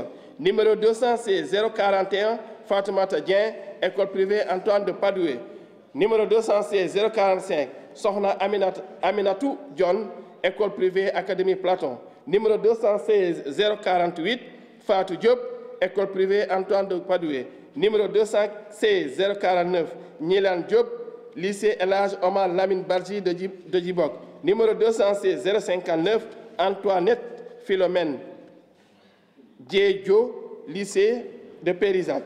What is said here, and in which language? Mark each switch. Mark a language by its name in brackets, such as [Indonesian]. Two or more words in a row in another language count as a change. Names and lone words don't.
[French] Numéro 216 041, Fatoumata Dien, école privée Antoine de Padoué. Numéro 216 045, Sohna Aminatou John, école privée Académie Platon. Numéro 216 048, Fatou Diop, école privée Antoine de Padoué. Numéro 216 049, Nilan Diop, lycée Elhadj Omar Lamine Badji de Djibok. Numéro 216 059, Antoinette Philomène Diédio, lycée de Périzac.